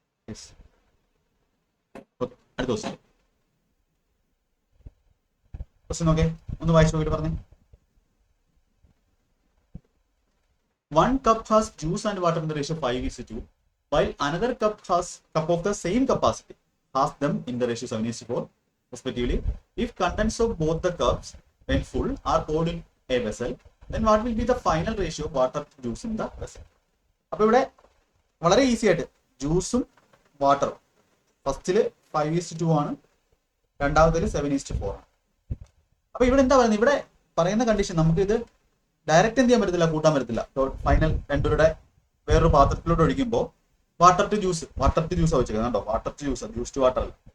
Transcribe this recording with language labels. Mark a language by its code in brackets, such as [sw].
[ml] Yes, അടുത്ത question നോക്കേ, ഒന്ന് വായിച്ചു നോക്കിയിട്ട് പറഞ്ഞേ. [en] 1 cup has juice and water in the ratio 5:2, while another cup of the same capacity has them in the ratio 7:4 respectively. If contents of both the cups when full are poured in a vessel, then what will be the final ratio of water to juice in the vessel? [ml] അപ്പോൾ ഇവിടെ വളരെ easy ആയിട്ട് ജ്യൂസും വാട്ടറും ഫസ്റ്റില് 5:2 ആണ്, രണ്ടാമതിൽ 7:4 ആണ്. അപ്പൊ ഇവിടെ എന്താ പറയുന്നത്, ഇവിടെ പറയുന്ന കണ്ടീഷൻ നമുക്ക് ഇത് ഡയറക്റ്റ് എന്ത് ചെയ്യാൻ പറ്റത്തില്ല, കൂട്ടാൻ പറ്റത്തില്ല. ഫൈനൽ രണ്ടുപേരുടെ വേറൊരു പാത്രത്തിലോട്ട് ഒഴിക്കുമ്പോൾ വാട്ടർ ടു ജ്യൂസ് വെച്ചേക്കുന്നത് കണ്ടോ, water to juice, juice to water അല്ല.